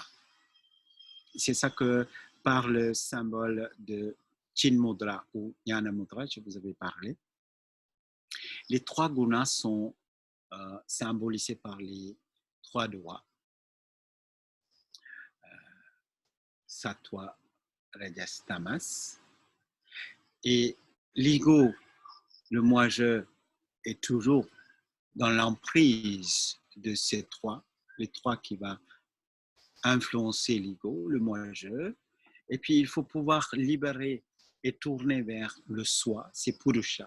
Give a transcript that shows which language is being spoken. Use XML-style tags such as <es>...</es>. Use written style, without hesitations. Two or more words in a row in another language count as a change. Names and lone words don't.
<fr>C'est ça que par le symbole de Chinmudra ou Jnana Mudra, je vous avais parlé. Les trois gunas sont symbolisés par les trois doigts. sattva, rajas, tamas. Et l'ego, le moi-je, est toujours dans l'emprise de ces trois, les trois qui vont influencer l'ego, le moi-je. Et puis, il faut pouvoir libérer et tourner vers le soi, c'est Purusha.</fr>